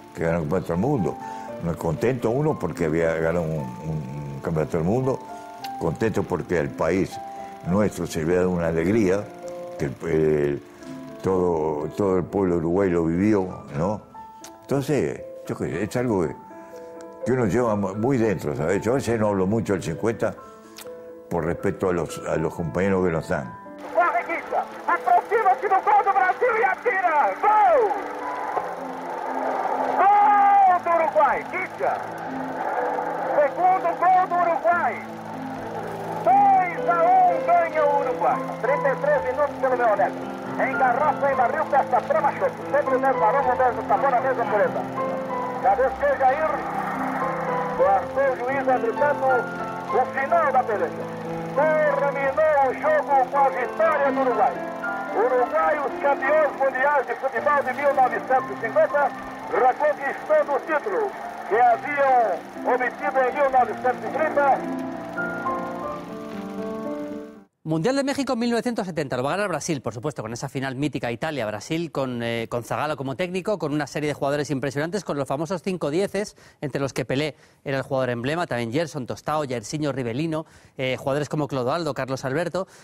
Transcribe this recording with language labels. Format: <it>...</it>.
<es>Que ganaron el campeonato del mundo. Contento uno porque había ganado un campeonato del mundo, contento porque al país nuestro se le había dado una alegría, que todo el pueblo uruguayo lo vivió, ¿no? Entonces, yo creo que es algo que uno lleva muy dentro, ¿sabes? Yo a veces no hablo mucho del 50 por respeto a los compañeros que no están.</es> <pt>Barreguita, aproxima-se do gol do Brasil e atira! Gol! Gol do Uruguai, Kicha! Segundo gol do Uruguai. 2-1 ganha o Uruguai. 33 minutos pelo meu honesto. Engarrafa em barril, festa trama, chute. Sempre o mesmo aroma, o mesmo sabor, a mesma pureza. Cabeceia Jair. Cortou o juiz gritando o final da peleja. Terminou o jogo com a vitória do Uruguai. Uruguai, os campeões mundiais de futebol de 1950, reconquistando o título que haviam obtido em 1930.</pt> <es>Mundial de México en 1970, lo va a ganar Brasil, por supuesto, con esa final mítica Italia-Brasil, con Zagallo como técnico, con una serie de jugadores impresionantes, con los famosos 5-10, entre los que Pelé era el jugador emblema, también Gerson, Tostao, Jairzinho, Rivellino, jugadores como Clodoaldo, Carlos Alberto.</es>